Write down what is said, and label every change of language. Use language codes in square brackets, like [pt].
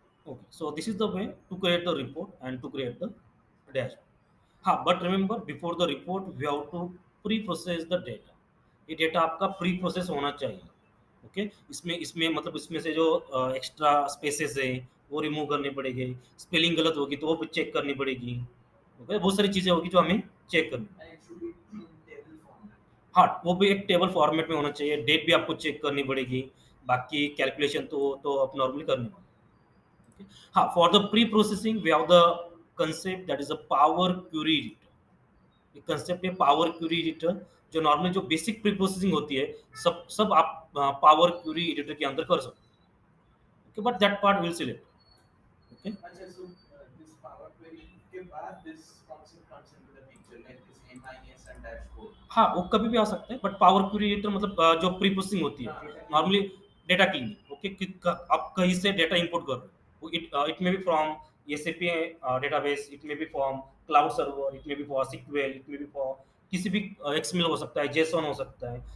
[en] Okay, so this is the way to create the report and to create the dashboard. हाँ, but remember before the report we have to pre-process the data. [hi] ये data आपका pre process होना चाहिए। Okay, इसमें इसमें मतलब इसमें से जो एक्स्ट्रा स्पेसेस है वो रिमूव करनी पड़ेगी। स्पेलिंग गलत होगी तो वो भी चेक करनी पड़ेगी। ओके, बहुत सारी चीज़ें होगी जो हमें चेक करनी। [en] and it should be in table format. [hi] हाँ, वो भी एक टेबल फॉर्मेट में होना चाहिए। डेट भी आपको चेक करनी पड़ेगी। बाकी कैलकुलेशन तो आप नॉर्मली करनी होगी। [en] हाँ, for the pre-processing we have the concept that is a power query editor. [hi] ये concept है power query editor जो नॉर्मली जो बेसिक प्री प्रोसेसिंग होती है सब सब आप पावर क्यूरी एडिटर के अंदर कर सकते हो। [en] Okay, but that part will select. Okay, अच्छा, so this Power Query [hi] के बाद [en] this concept comes into the picture like this MIS and dashboard. [hi] हाँ, वो कभी भी आ सकता है बट पावर क्वेरी एडिटर मतलब जो प्री प्रोसेसिंग होती है हाँ, नॉर्मली डेटा क्लीनिंग। ओके, आप कहीं से डेटा इंपोर्ट कर रहे हो, [en] it may be from SAP database, it may be from cloud server, it may be for SQL, [hi] it may be for किसी भी एक्सएमएल हो सकता है, जेसॉन हो सकता है।